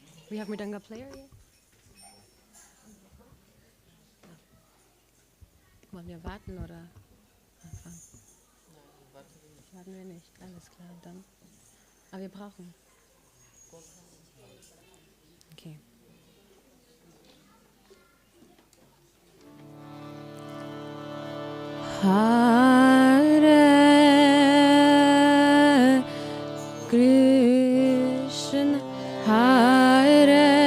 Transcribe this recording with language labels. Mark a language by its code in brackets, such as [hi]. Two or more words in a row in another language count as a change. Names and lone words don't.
[en] We have Mridanga player here. [de] Wollen wir warten oder anfangen? Warten wir nicht, alles klar, dann. Aber wir brauchen. Okay. [sa] Hare Krishna, Hare